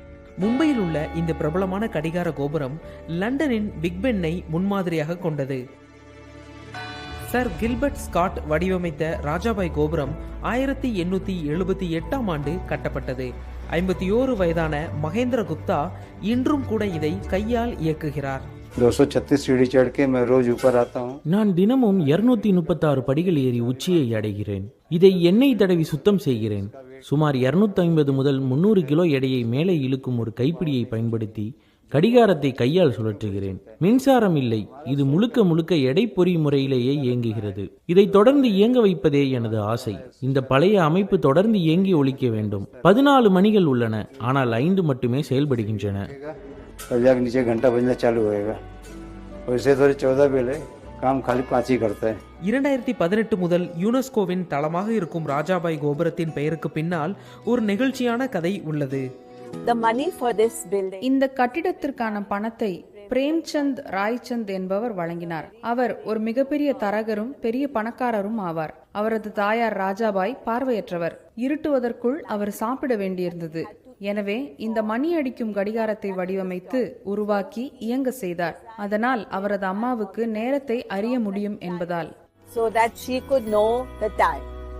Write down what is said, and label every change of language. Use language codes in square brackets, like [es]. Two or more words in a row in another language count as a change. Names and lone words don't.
[ta] மும்பையில் உள்ள இந்த பிரபலமான கடிகார கோபுரம் லண்டனின் பிக் பென்னை முன்மாதிரியாக கொண்டது. சர் கில்பர்ட் ஸ்காட் வடிவமைத்த ராஜாபாய் கோபுரம் 1878ஆம் ஆண்டு கட்டப்பட்டது. 51 வயதான மகேந்திர குப்தா இன்றும் கூட இதை கையால் இயக்குகிறார். [hi] 236 सीढ़ी चढ़ के मैं रोज ऊपर आता हूँ. [ta] நான் தினமும் 236 படிகள் ஏறி உச்சியை அடைகிறேன். இதை எண்ணெய் தடவி சுத்தம் செய்கிறேன். சுமார் 250 முதல் 300 கிலோ எடையை மேலே இழுக்கும் ஒரு கைப்பிடியை பயன்படுத்தி கடிகாரத்தை கையால் சுழற்றுகிறேன். மின்சாரம் இல்லை. இது முழுக்க முழுக்க எடை பொறி முறையிலேயே இயங்குகிறது. இதை தொடர்ந்து இயங்க வைப்பதே எனது ஆசை. இந்த பழைய அமைப்பு தொடர்ந்து இயங்கி ஒலிக்க வேண்டும். 14 மணிகள் உள்ளன, ஆனால் 5 மட்டுமே செயல்படுகின்றன. [hi] नीचे घंटा बजना चालू होएगा. वैसे तो 14 बेले काम खाली 5 ही करता है. [ta] 2018 முதல் யுனெஸ்கோவின் தளமாக இருக்கும் ராஜாபாய் கோபுரத்தின் பெயருக்கு பின்னால் ஒரு நெகிழ்ச்சியான கதை உள்ளது. இந்த கட்டிடத்திற்கான பணத்தை பிரேம்சந்த் ராய்சந்த் என்பவர் வழங்கினார். அவர் ஒரு மிகப்பெரிய தரகரும் பெரிய பணக்காரரும் ஆவார். அவரது தாயார் ராஜாபாய் பார்வையற்றவர். இருட்டுவதற்குள் அவர் சாப்பிட வேண்டியிருந்தது. எனவே இந்த மணி அடிக்கும் கடிகாரத்தை வடிவமைத்து உருவாக்கி இயங்க செய்தார். அதனால் அவரது அம்மாவுக்கு நேரத்தை அறிய முடியும் என்பதால். [en] So that she could know the time.